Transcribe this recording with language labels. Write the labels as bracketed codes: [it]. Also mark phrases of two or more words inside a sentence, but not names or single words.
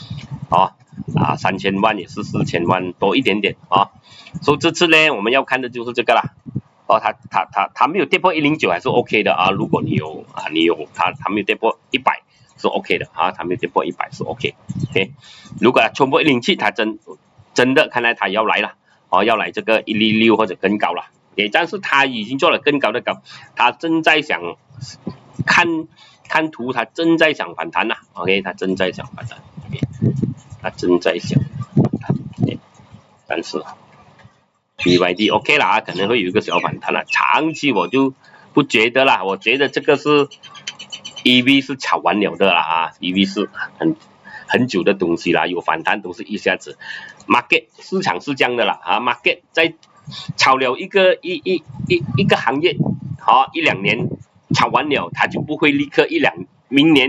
[zh] 3000 萬也是4000萬多一點點所以這次呢我們要看的就是這個啦它沒有跌破109還是 OK 的如果你有它沒有跌破100是 OK 的它沒有跌破100是 OK， 如果它衝破107它真的看來它要來了要來這個166或者更高了。但是他已經做了更高的高，他正在想看圖，他正在想反彈OK， 他正在想反彈他正在想反彈但是 BYD OK 啦可能会有一個小反彈啦，長期我就不覺得啦，我覺得這個是 EV 是炒完了的啦EV 是很久的東西啦，有反彈都是一下子 ，market 市場是這樣的啦market 在炒了一個行業1-2年炒完了，它就不會立刻明年